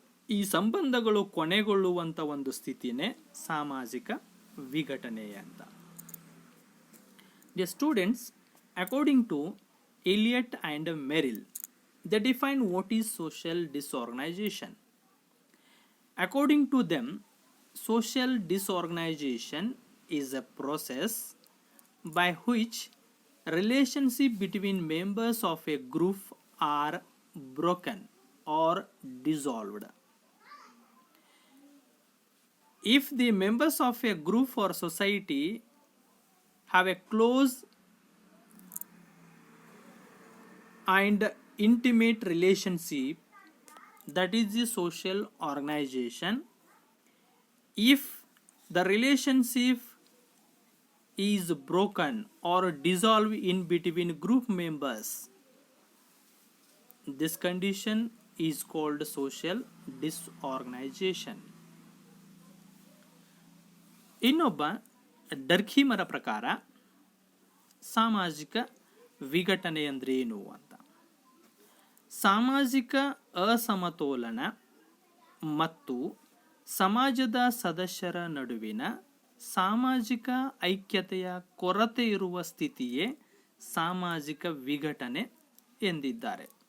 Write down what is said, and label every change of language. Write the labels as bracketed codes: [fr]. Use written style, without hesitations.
[kn] ಈ ಸಂಬಂಧಗಳು ಕೊನೆಗೊಳ್ಳುವಂಥ ಒಂದು ಸ್ಥಿತಿನೇ ಸಾಮಾಜಿಕ ವಿಘಟನೆ ಅಂತ. [en] Dear students, according to Elliott and Merrill, they define what is social disorganization. According to them, social disorganization is a process by which relationship between members of a group are broken or dissolved. If the members of a group or society have a close and intimate relationship, that is the social organization. If the relationship is broken or dissolved in between group members, this condition is called social disorganization. [kn] ಇನ್ನೊಬ್ಬ ಡರ್ಖೀಮರ ಪ್ರಕಾರ ಸಾಮಾಜಿಕ ವಿಘಟನೆ ಅಂದ್ರೆ ಏನು ಅಂತ. ಸಾಮಾಜಿಕ ಅಸಮತೋಲನ ಮತ್ತು ಸಮಾಜದ ಸದಸ್ಯರ ನಡುವಿನ ಸಾಮಾಜಿಕ ಐಕ್ಯತೆಯ ಕೊರತೆ ಇರುವ ಸ್ಥಿತಿಯೇ ಸಾಮಾಜಿಕ ವಿಘಟನೆ ಎಂದಿದ್ದಾರೆ.